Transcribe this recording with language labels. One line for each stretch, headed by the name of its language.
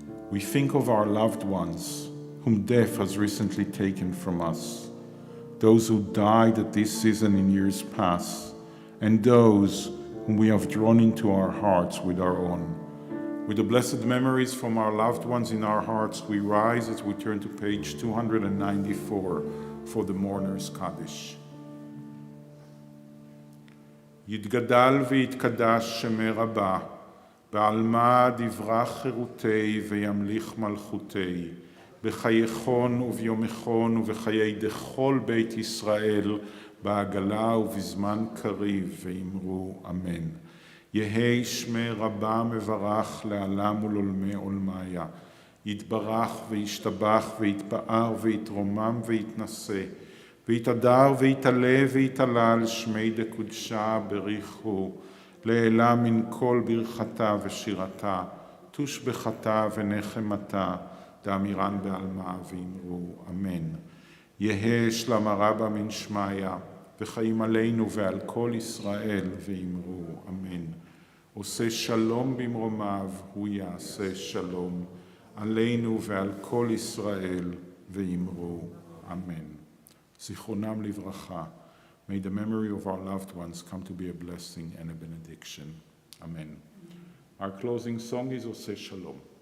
English: We think of our loved ones whom death has recently taken from us, those who died at this season in years past, and those whom we have drawn into our hearts with our own. With the blessed memories from our loved ones in our hearts, we rise as we turn to page 294 for the Mourner's Kaddish.
Aramaic: יתגדל ויתקדש שמי רבה, בעלמא דברך חירותי וימליך מלכותי, בחייכון וביומכון ובחיי דכל בית ישראל, בעגלה ובזמן קריב, ואמרו אמן. יהי שמי רבה מברך לעלם ולעולמי עולמיה, יתברך וישתבח ויתפאר ויתרומם ויתנשא, ויתהדר ויתעלה ויתעלל שמי דקודשה בריחו, לעילה מן כל ברכתה ושירתה, תושבחתה ונחמתה, דאמירן בעלמא ואמרו אמן. יהא שלמה רבה מן שמיה, וחיים עלינו ועל כל ישראל, ואמרו אמן.
Hebrew: עושה שלום במרומיו, הוא יעשה שלום, עלינו ועל כל ישראל, ואמרו אמן. זיכרונם לברכה.
English: May the memory of our loved ones come to be a blessing and a benediction. Amen. Our closing song is Ose Shalom.